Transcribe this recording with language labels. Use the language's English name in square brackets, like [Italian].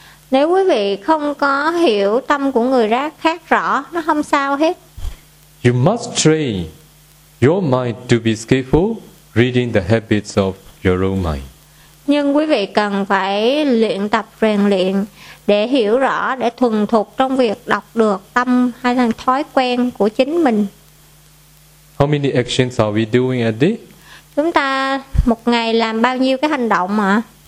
[Vietnamese] Nếu quý vị không có hiểu tâm của người khác rõ, nó không sao hết. [English] You must train your mind to be skillful reading the habits of your own mind. [Vietnamese] Nhưng quý vị cần phải luyện tập rèn luyện để hiểu rõ, để thuần thục trong việc đọc được tâm hay là thói quen của chính mình. [English] How many actions are we doing a day? [Vietnamese] Chúng ta một ngày làm bao nhiêu cái hành động ạ?